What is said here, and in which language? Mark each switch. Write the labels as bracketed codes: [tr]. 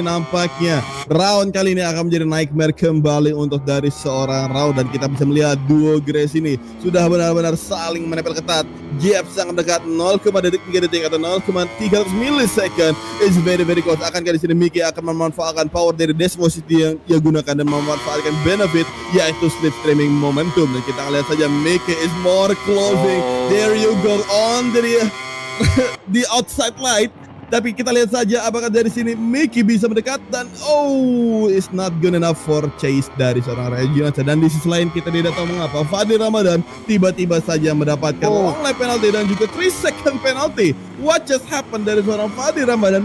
[id] Nampaknya round kali ini akan menjadi nightmare kembali untuk dari seorang round, dan kita bisa melihat duo Grace ini sudah benar-benar saling menempel ketat. Gap sangat dekat 0,3 detik atau 0,3 millisecond. [en] It's very close. [id] Akankah di sini Miki akan memanfaatkan power dari dash velocity yang ia gunakan dan memanfaatkan benefit yaitu slipstreaming momentum? Dan kita lihat saja [en] Miki is more closing. There you go on the outside light. [id] Tapi kita lihat saja apakah dari sini Miki bisa mendekat, dan [en] it's not good enough for chase [id] dari seorang Rai Juliansa. Dan di sisi lain kita tidak tahu mengapa Fadli Ramadan tiba-tiba saja mendapatkan long lap penalty dan juga 3 second penalty. [en] What just happened [id] dari seorang [en] Fadli Ramadan?